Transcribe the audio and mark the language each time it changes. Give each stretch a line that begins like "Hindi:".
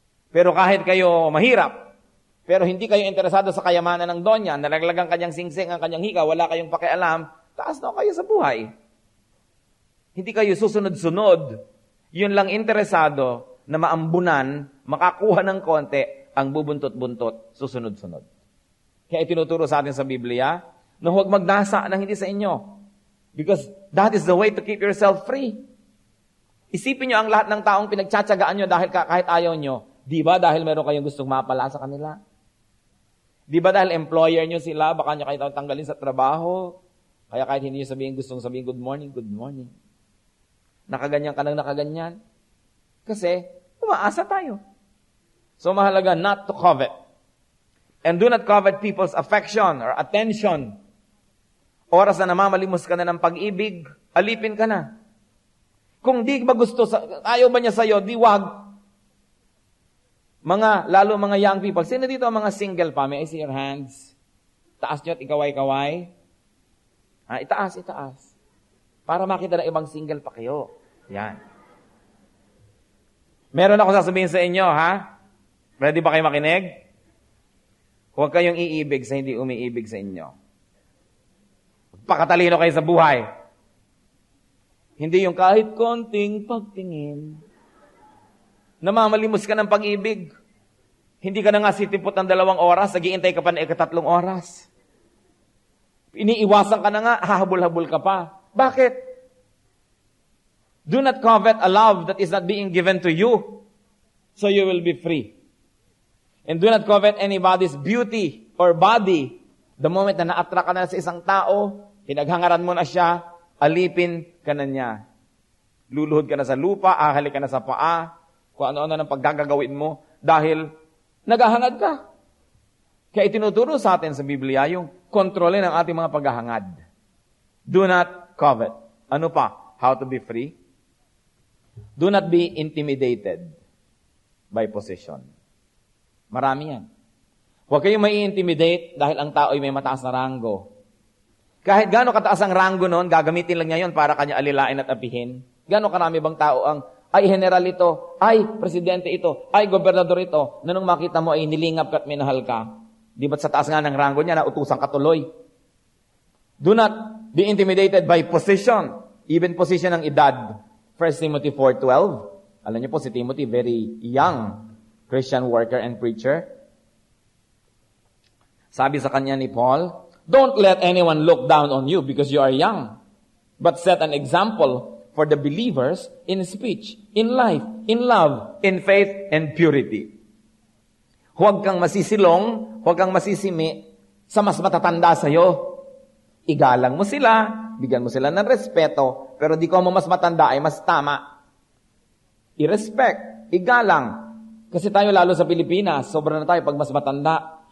Filipino: Pero kahit kayo mahirap, pero hindi kayo interesado sa kayamanan ng donya, nalaglagang kanyang singsing ang kanyang hika, wala kayong pakialam, taas na kayo sa buhay. Hindi kayo susunod-sunod. Yun lang interesado na maambunan, makakuha ng konti, ang bubuntot-buntot, susunod-sunod. Kaya itinuturo sa atin sa Biblia, na huwag magnasa ng hindi sa inyo.
English: Because that is the way to keep yourself free.
Filipino: Isipin nyo ang lahat ng taong pinagtsatsagaan nyo dahil kahit ayaw nyo. Di ba dahil meron kayong gustong mapala sa kanila? Di ba dahil employer nyo sila, baka nyo kayo tanggalin sa trabaho? Kaya kahit hindi nyo gustong sabihin,
English: good morning, good morning.
Filipino: Nakaganyan ka nang nakaganyan. Kasi, umaasa tayo. So, mahalaga
English: not to covet. And do not covet people's affection or attention.
Filipino: Oras na namamalimos ka na ng pag-ibig, alipin ka na. Kung di ba gusto, ayaw ba niya sa'yo, di wag. Lalo mga
English: young people.
Filipino: Sino dito ang mga single pa?
English: May I see your hands?
Filipino: Taas nyo at ikaway-kaway. Itaas. Para makita na ibang single pa kayo. Yan. Meron ako sasabihin sa inyo, ha? Ready ba kayo makinig? Huwag kayong iibig sa hindi umiibig sa inyo. Pakatalino kayo sa buhay. Hindi yung kahit konting pagtingin. Namamalimos ka ng pag-ibig. Hindi ka na nga sitipot ng 2 oras, nag-iintay ka pa ng 3 oras. Iniiwasan ka na nga, hahabol-habol ka pa. Bakit?
English: Do not covet a love that is not being given to you, so you will be free. And do not covet anybody's beauty or body. The moment
Filipino: na na-attract ka na sa isang tao, pinaghangaran mo na siya, alipin ka na niya. Luluhod ka na sa lupa, ahali ka na sa paa, kung ano-ano ng paggagawin mo, dahil naghahangad ka. Kaya itinuturo sa atin sa Biblia yung kontrolin ang ating mga paghahangad.
English: Do not covet.
Filipino: Ano pa?
English: How to be free? Do not be intimidated by possession.
Filipino: Marami yan. Huwag kayong mai-intimidate dahil ang tao ay may mataas na ranggo. Kahit gaano kataas ang ranggo noon, gagamitin lang niya yun para kanya alilain at apihin. Gaano karami bang tao ang ay general ito, ay presidente ito, ay gobernador ito, na nung makita mo ay nilingap ka at minahal ka. Di ba't sa taas nga ng ranggo niya, nautusan ka tuloy?
English: Do not be intimidated by position, even position
Filipino: ng edad.
English: 1 Timothy 4:12.
Filipino: Alam niyo po, si
English: Timothy, very young Christian worker and preacher.
Filipino: Sabi sa kanya ni
English: Paul, don't let anyone look down on you because you are young, but set an example for the believers in speech, in life, in love, in faith, and purity.
Filipino: Huwag kang masisilong, huwag kang masisimi sa mas matatanda sa'yo. Igalang mo sila, bigyan mo sila ng respeto, pero di ko mo mas matanda ay mas tama. I-respect, igalang. Kasi tayo lalo sa Pilipinas, sobra na tayo pag mas matanda.